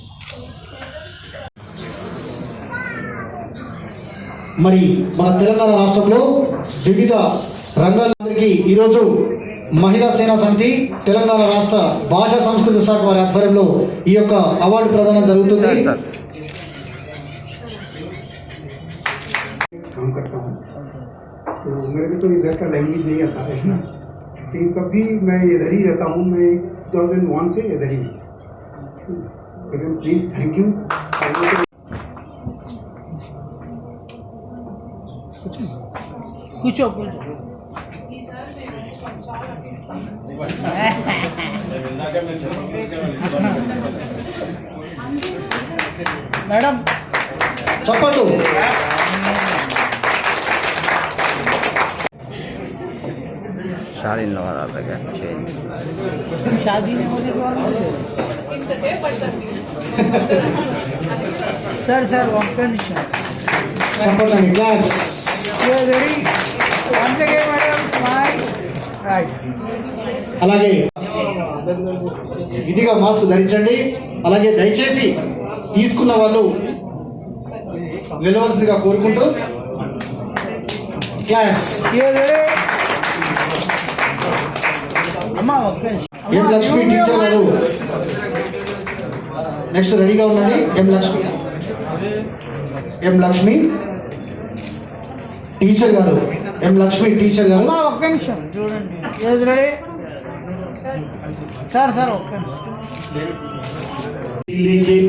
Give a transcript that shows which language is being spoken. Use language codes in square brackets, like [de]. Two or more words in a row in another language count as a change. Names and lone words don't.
[te] మరి మన తెలంగాణ రాష్ట్రంలో వివిధ రంగాలందరికీ ఈరోజు మహిళా సేనా సమితి తెలంగాణ రాష్ట్ర భాషా సంస్కృతి శాఖ వారి ఆధ్వర్యంలో ఈ యొక్క అవార్డు ప్రదానం జరుగుతుంది. [hi] काम करता हूँ तो मेरे को तो इधर का लैंग्वेज नहीं आता है ना, लेकिन तब भी मैं इधर ही रहता हूँ. मैं 2001 से इधर ही हूँ. [en] please thank you. [te] కూర్చో మేడం చప్పట్లు. [hi] शादी वाला लगा शादी नहीं होने के बाद सर सर [en] one condition [te] చప్పట్లు అండి. క్లాప్స్. [en] you are ready once again madam smile right. [te] అలాగే విధిగా మాస్క్ ధరించండి. అలాగే దయచేసి తీసుకున్న వాళ్ళు వెళ్ళవలసిందిగా కోరుకుంటూ క్లాప్స్. [en] you are ready అమ్మా ఓకే. [te] ఎం లక్ష్మి టీచర్ గారు నెక్స్ట్ రెడీగా ఉండండి. ఎం లక్ష్మి టీచర్ గారు. ఎం లక్ష్మి టీచర్ గారు. అమ్మా ఒక్క నిమిషం చూడండి. ఏది రెడీ సార్ సార్ ఒక్క నిమిషం.